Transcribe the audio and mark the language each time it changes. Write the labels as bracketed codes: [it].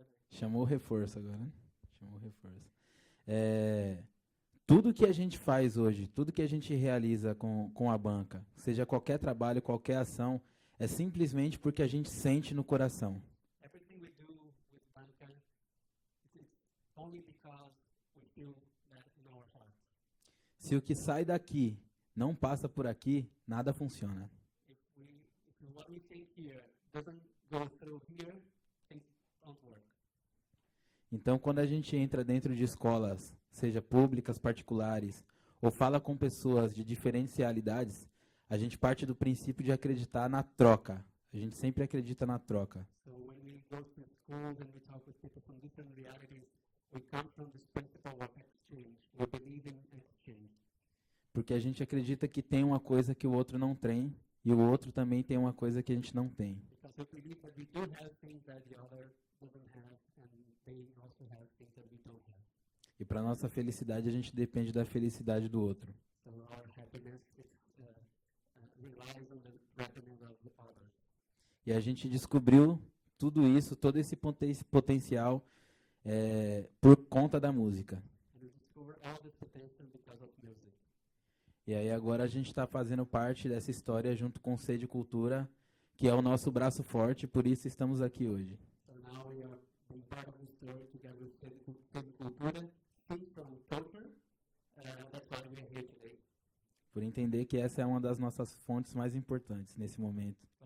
[pt] Chamou o reforço agora, né? Chamou o reforço. Tudo que a gente faz hoje, tudo que a gente realiza com a banca, seja qualquer trabalho, qualquer ação, é simplesmente porque a gente sente no coração. [en] Everything we do with banca is only because we feel that in our heart. [pt] Se o que sai daqui não passa por aqui, nada funciona. [en] If what we think here doesn't go through here, things don't work. [pt] Então, quando a gente entra dentro de escolas, seja públicas, particulares, ou fala com pessoas de diferentes realidades, a gente parte do princípio de acreditar na troca. A gente sempre acredita na troca. [en] So when we go to schools and we talk with people from different realities, we come from this principle of exchange. We believe in exchange. [pt] Porque a gente acredita que tem uma coisa que o outro não tem, e o outro também tem uma coisa que a gente não tem. [en] Because we believe that we do have things that the other doesn't have, and they also have things that we don't have. [pt] E para nossa felicidade, a gente depende da felicidade do outro. [en] So our happiness relies on the happiness of the others. [pt] E a gente descobriu tudo isso, todo esse potencial por conta da música. [en] And we discover all this potential because of music. [pt] E aí agora a gente está fazendo parte dessa história junto com o Sede Cultura, que é o nosso braço forte, por isso estamos aqui hoje. [en] So now we are being part of the story together with Sede Cultura, Think from Culture. That's why we are here today. [pt] Por entender que essa é uma das nossas fontes mais importantes nesse momento.